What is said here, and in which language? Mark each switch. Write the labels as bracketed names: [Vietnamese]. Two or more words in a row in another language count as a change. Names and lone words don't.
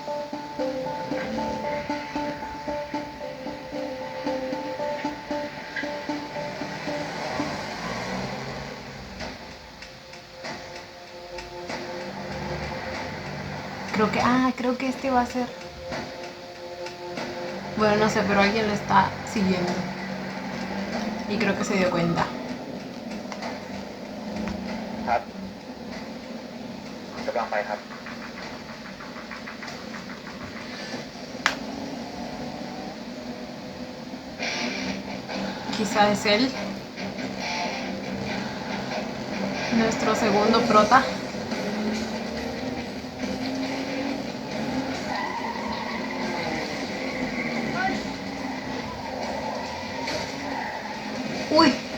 [Spanish] Creo que este va a ser... Bueno, no sé, pero alguien lo está siguiendo. Y creo que se dio cuenta. [Thai] ครับกำลังไปครับ [Spanish] Quizá es él. Nuestro segundo prota. ¡Uy!